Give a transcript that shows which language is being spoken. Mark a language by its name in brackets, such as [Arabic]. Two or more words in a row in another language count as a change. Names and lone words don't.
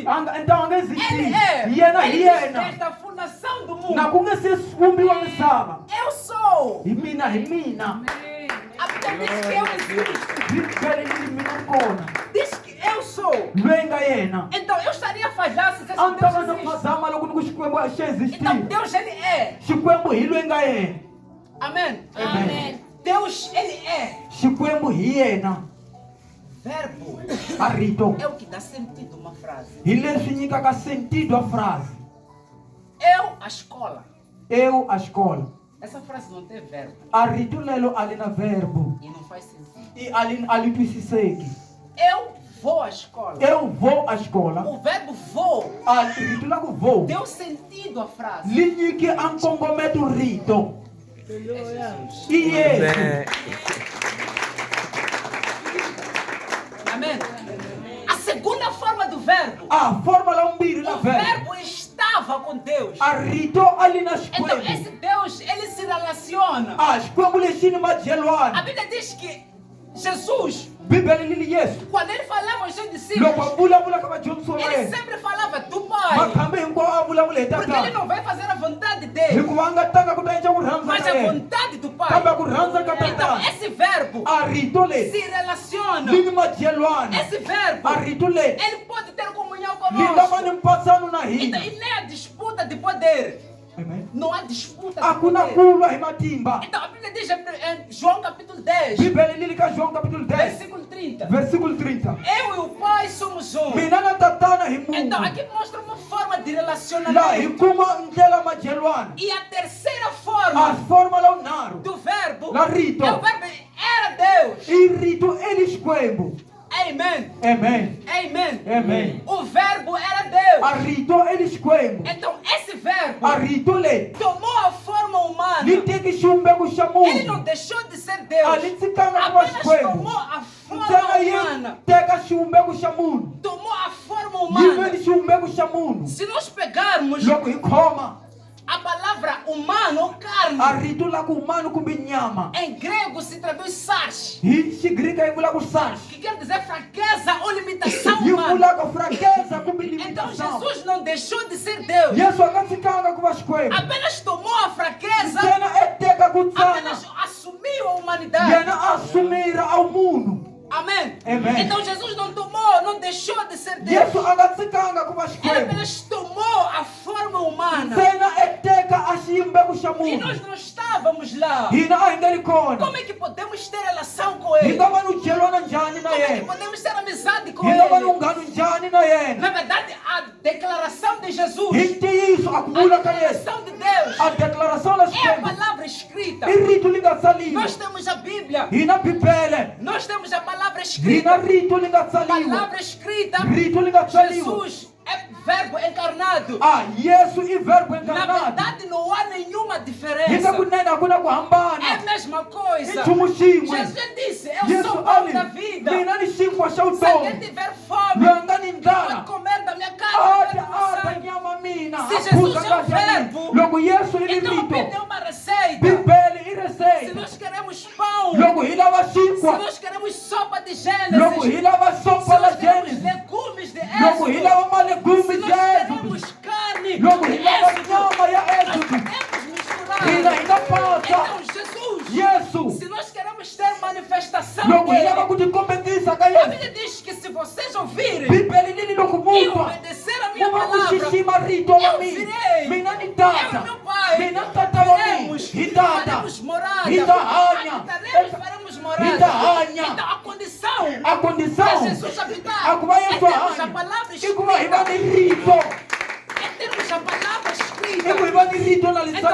[Portuguese] Ele é. Ele diz desde a fundação do mundo. Eu sou. A Bíblia diz que eu existo. Diz que eu sou. sou. [Tsonga] lwenga yena [Portuguese] Então eu estaria a falhar se esse [Tsonga] a ni ta va [Portuguese] Deus [Tsonga] na [Portuguese] existe. [Tsonga] phazama loko ni ku xikwembu a xi [Portuguese] Então [Tsonga] existile [Portuguese] Deus ele é. [Tsonga] xikwembu hi lwenga yena [Portuguese] Amém. Amém. Deus ele é. [Tsonga] xikwembu hi yena [Portuguese] Verbo [Tsonga] a rito [Portuguese] é o que dá sentido a uma frase. [Tsonga] hi leswi nyikaka [Portuguese] sentido a frase Eu, a escola. eu a escola Essa frase não tem verbo [Tsonga] a rito lelo a li na verbo [Portuguese] e não faz sentido. [Tsonga] e a li twisiseki [Portuguese] Eu vou à escola. eu vou à escola O verbo vou [Tsonga] a rito la ku vou [Portuguese] deu sentido à frase. [Tsonga] li nyike a nkongometo rito [Portuguese] É Jesus. [Tsonga] i yesu [Portuguese] Amém. A segunda forma do verbo. [Tsonga] a forma la vumbirhi la [Portuguese] O verbo verbo estava com Deus. [Tsonga] a rito a li na [Portuguese] Então [Tsonga] xikwembu [Portuguese] esse Deus, ele se relaciona. [Tsonga] a xikwembu lexi ni [Portuguese] A [Tsonga] madyelwana [Portuguese] Bíblia diz que Jesus, [Tsonga] bibele li li yesu [Portuguese] quando ele falava aos seus [Tsonga] loko [Portuguese] discípulos, [Tsonga] a vulavula ka vadyondzisi wa [Portuguese] ele [Tsonga] yena [Portuguese] sempre falava do Pai. [Tsonga] makhambi hinkwawo a vulavula hi [Portuguese] Porque ele [Tsonga] tatana [Portuguese] não vai fazer a vontade dele, [Tsonga] hikuva a nga tanga ku ta endla ku rhandza [Portuguese] mas [Tsonga] ka a yena [Portuguese] vontade do Pai. [Tsonga] kambe ku rhandza ka [Portuguese] Então [Tsonga] tatana [Portuguese] esse verbo [Tsonga] a rito leti [Portuguese] se relaciona. [Tsonga] li ni madyelwana [Portuguese] Esse verbo, [Tsonga] a rito leti [Portuguese] ele pode ter comunhão [Tsonga] li lava [Portuguese] conosco. [Tsonga] ni mpatsano na [Portuguese] Então, [Tsonga] hina [Portuguese] e nem a disputa de poder. Amen. Não há disputa de [Tsonga] a ku na [Portuguese] poder. [Tsonga] kulwa hi matimba [Portuguese] Então a Bíblia diz em João capítulo 10, [Tsonga] bibele li li ka joão capítulo 10 [Portuguese] versículo 30. versículo 30 Eu e o Pai somos um. [Tsonga] mina na tatana hi [Portuguese] Então [Tsonga] mungu [Portuguese] aqui mostra uma forma de [Tsonga] laha hi [Portuguese] relacionamento. [Tsonga] kuma ndlela madyelwana [Portuguese] E a terceira [Tsonga] a [Portuguese] forma [Tsonga] forma la unharhu [Portuguese] do verbo [Tsonga] la rito [Portuguese] é o verbo era Deus. [Tsonga] i rito eli xikwembu [Portuguese] Amém. amen Amém. amen O verbo era [Tsonga] a [Portuguese] Deus. [Tsonga] rito eli xikwembu [Portuguese] Então esse verbo [Tsonga] a rito leti [Portuguese] tomou a forma humana. [Tsonga] li teki xivumbeko xa [Portuguese] Ele não [Tsonga] munhu [Portuguese] deixou de ser [Tsonga] a [Portuguese] Deus. [Tsonga] li tshikanga ku va [Portuguese] Apenas [Tsonga] xikwembu [Portuguese] tomou a forma [Tsonga] ntsena yi [Portuguese] humana. [Tsonga] teka xivumbeko xa munhu [Portuguese] Tomou a forma [Tsonga] yi [Portuguese] humana. [Tsonga] ve ni xivumbeko xa munhu [Portuguese] Se nós pegarmos [Tsonga] loko hi khoma [Portuguese] a palavra humano ou [Tsonga] a [Portuguese] carne, [Tsonga] rito la ku humano kumbe nyama [Portuguese] em grego se traduz sarx, [Tsonga] hi xigrika yi vula ku sars [Portuguese] que quer dizer fraqueza ou limitação [Tsonga] yi [Portuguese] humana. [Tsonga] vula ku fraqueza kumbe [Portuguese] Então [Tsonga] limitação [Portuguese] Jesus não deixou de ser Deus. [Tsonga] yesu a nga tshikanga ku va xikwembu [Portuguese] Apenas tomou a fraqueza, [Tsonga] ntsena e teka ku tsana [Portuguese] apenas assumiu a humanidade. [Tsonga] yena a sumira ao munhu [Portuguese] Amém. Amém. Então Jesus não tomou, não deixou de ser Deus. [Tsonga] yesu a nga tshikanga ku va [Portuguese] Ele [Tsonga] xikwembu [Portuguese] apenas tomou a forma humana. [Tsonga] ntsena e teka a xiyimbeko xa [Portuguese] E nós [Tsonga] munhu [Portuguese] não estávamos lá. [Tsonga] hina a hi nga ri kona [Portuguese] Como é que podemos ter relação com [Tsonga] hi [Portuguese] Ele? [Tsonga] nga va ni dyelwana njhani na [Portuguese] Como é que [Tsonga] yena [Portuguese] podemos ter amizade com [Tsonga] hi nga va ni [Portuguese] Ele? [Tsonga] unghano njhani na yena [Portuguese] Na verdade, a declaração de Jesus, [Tsonga] hi ntiyiso a ku a vula ka yesu [Portuguese] declaração de Deus, [Tsonga] a declaração la [Portuguese] é a [Tsonga] xikwembu [Portuguese] palavra escrita. [Tsonga] i rito li nga tsaliwa [Portuguese] Nós temos a Bíblia, [Tsonga] hina bibele [Portuguese] nós temos a palavra [Tsonga] hina [Portuguese] escrita. [Tsonga] rito li nga tsaliwa [Portuguese] Palavra escrita, [Tsonga] rito li nga tsaliwa [Portuguese] Jesus é verbo encarnado. [Tsonga] a yesu i verbo [Portuguese] Na [Tsonga] encarnado [Portuguese] verdade, não há nenhuma [Tsonga] hi nga [Portuguese] diferença. [Tsonga] kunene a ku na ku [Portuguese] É a [Tsonga] hambana [Portuguese] mesma [Tsonga] i [Portuguese] coisa. [Tsonga] nchumu xin'we [Portuguese] Jesus disse: Eu [Tsonga] yesu [Portuguese] sou o [Tsonga] a [Portuguese] pão [Tsonga] li [Portuguese] da vida. [Tsonga] mina ni xinkwa xa [Portuguese] Se alguém [Tsonga] vutomi [Portuguese] tiver fome, [Tsonga] loyi a nga ni [Portuguese] pode [Tsonga] ndlala [Portuguese] comer da minha [Tsonga] a [Portuguese] carne, [Tsonga] dya [Portuguese] beber do [Tsonga] a [Portuguese] meu [Tsonga] ta [Portuguese] sangue. [Tsonga] nyama mina [Portuguese] Se [Tsonga] a [Portuguese] Jesus [Tsonga] phuza [Portuguese] é o [Tsonga] ngati ya mina [Portuguese] verbo, [Tsonga] loko yesu i ri [Portuguese] Então a Bíblia é [Tsonga] rito [Portuguese] uma receita. [Tsonga] bibele i [Portuguese] Se [Tsonga] receita [Portuguese] nós queremos pão, [Tsonga] loko hi lava [Portuguese] se [Tsonga] xinkwa [Portuguese] nós queremos sopa de [Tsonga] loko hi [Portuguese] Gênesis, [Tsonga] lava [Portuguese] se [Tsonga] sopa la [Portuguese] nós queremos [Tsonga] gênesis [Portuguese] legumes de [Tsonga] loko hi [Portuguese] Êxodo, [Tsonga] lava [Portuguese] se [Tsonga] malegume [Portuguese] nós de queremos [Tsonga] êxodo [Portuguese] carne [Tsonga] loko [Portuguese] de [Tsonga] hi lava [Portuguese] Êxodo, [Tsonga] nyama ya [Portuguese] nós [Tsonga] êxodo [Portuguese] podemos misturar. [Tsonga] hina hi nga pasa [Portuguese] Então Jesus, [Tsonga] yesu [Portuguese] se nós queremos ter manifestação [Tsonga] loko hi lava [Portuguese] dele, [Tsonga] ku tikombekisa ka [Portuguese] a [Tsonga] yesu [Portuguese] Bíblia diz que se vocês ouvirem [Tsonga] bibele lili loko [Portuguese] e [Tsonga] mutwa [Portuguese] obedecer a minha [Tsonga] uma ku [Portuguese] palavra, [Tsonga] xixima rito la [Portuguese] eu [Tsonga] mina [Portuguese] virei. [Tsonga] mina ni [Portuguese] Eu e [Tsonga] tata [Portuguese] meu pai [Tsonga] mina tata wa mina [Portuguese] veremos, [Tsonga] hi tata [Portuguese] faremos morada, [Tsonga] hi ta hanya [Portuguese] habitaremos, faremos [Tsonga] hi ta [Portuguese] morada. [Tsonga] hanya [Portuguese] Então a condição [Tsonga] a [Portuguese] para [Tsonga] condição [Portuguese] Jesus habitar [Tsonga] a ku va [Portuguese] é [Tsonga] yesu [Portuguese] termos a [Tsonga] hanya [Portuguese] palavra [Tsonga] i ku va hi va [Portuguese] escrita, [Tsonga] ni rito [Portuguese] é termos a palavra [Tsonga] i ku [Portuguese] escrita. [Tsonga] hi va ni rito na [Portuguese] Então eu não